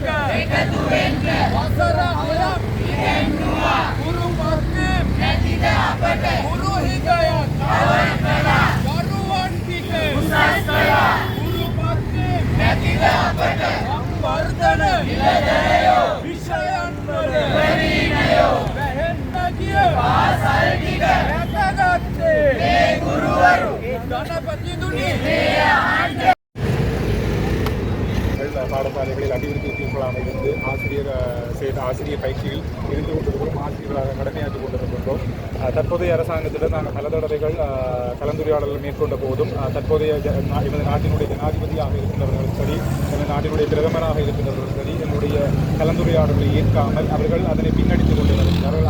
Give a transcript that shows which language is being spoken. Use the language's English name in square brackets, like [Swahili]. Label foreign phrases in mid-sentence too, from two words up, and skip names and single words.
[Sinhala] එකතු වෙන්න වසර 6ක් ඉගෙනුවා ගුරු පත්වීම් නැතිද අපට ගුරු හිගයක් කවර් කළා දරුවන් ටික උසස් කළා ගුරු පත්වීම් නැතිද අපට සංවර්ධන ඉලදරයෝ විෂයන් වල ප්‍රවීණයෝ වැහෙන්න ගිය පාසල් ටික දැකගත්තේ මේ ගුරුවරු ජනපතිතුනි මේ අහන්න [Tamil] பாடசாலைகளில் அபிவிருத்தி உத்தியோகங்களாக இருந்து ஆசிரியர் பயிற்சியில் இருந்து கொண்டிருக்கிறோம். ஆசிரியர்களாக கடமையாற்றிக் கொண்டிருக்கின்றோம். தற்போதைய அரசாங்கத்திடம் நாங்கள் பல தடவைகள் கலந்துரையாடல்கள் மேற்கொண்ட போதும் தற்போதைய எமது நாட்டினுடைய ஜனாதிபதியாக இருக்கின்றவர்களும் சரி எமது நாட்டினுடைய பிரதமராக இருக்கின்றவர்களும் சரி என்னுடைய கலந்துரையாடல்களை ஏற்காமல் அவர்கள் அதனை பின்னடித்துக் கொண்டு வருகிறார்கள்.